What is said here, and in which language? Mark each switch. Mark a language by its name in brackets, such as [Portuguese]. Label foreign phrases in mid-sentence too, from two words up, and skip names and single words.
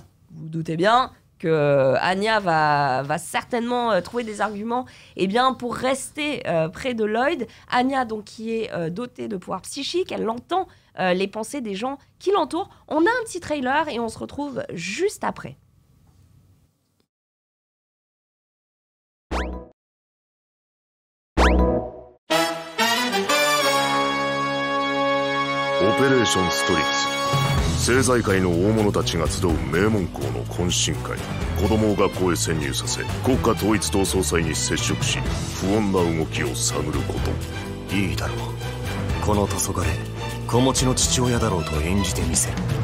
[French] Vous vous doutez bien que Anya va certainement trouver des arguments pour rester près de Lloyd. Anya, donc, qui est dotée de pouvoirs psychiques, elle entend les pensées des gens qui l'entourent. On a un petit trailer et on se retrouve juste après. [Japanese] オペレーションストリックス政財界の大物たちが集う名門校の懇親会子供を学校へ潜入させ国家統一党総裁に接触し不穏な動きを探ることいいだろうこの黄昏子持ちの父親だろうと演じてみせる